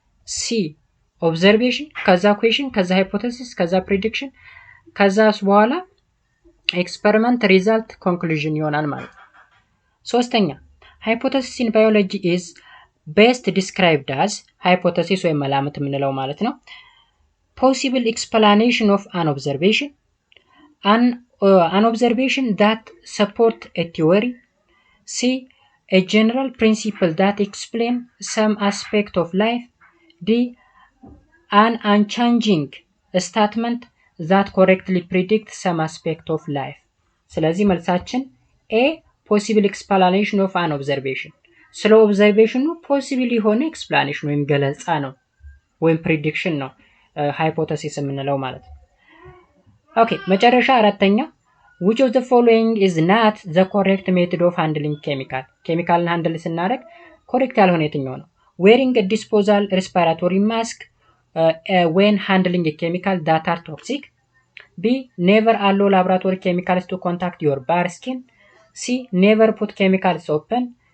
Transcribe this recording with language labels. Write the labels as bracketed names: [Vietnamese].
[English] C observation ከዛ question ከዛ hypothesis ከዛ prediction ከዛስ በኋላ experiment, result, conclusion [Amharic] ይሆናል ማለት ነው። ሶስተኛ [English] hypothesis in biology is best described as hypothesis [Amharic] ወይም መላምት የምንለው ማለት ነው [English] possible explanation of an observation, an observation that support a theory. C a general principle that explain some aspect of life. D an unchanging statement that correctly predict some aspect of life. [Amharic] ስለዚህ መልሳችን [English] A possible explanation of an observation [Amharic] ስለ ኦብዘርቬሽኑ ፖሲብል የሆነ ኤክስፕላኔሽን ወይም ገለጻ ነው ወይም ፕሪዲክሽን ነው ሃይፖቴሲስ የምንለው ማለት ነው። ኦኬ መጨረሻ አራተኛ [English] which of the following is not the correct method of handling chemical? [Amharic] ኬሚካልን ሃንድል ስናደርግ ኮሬክት ያልሆነ የትኛው ነው? [English] wearing a disposal respiratory mask when handling a chemical that are toxic. B never allow laboratory chemicals to contact your bare skin. C never put chemicals open.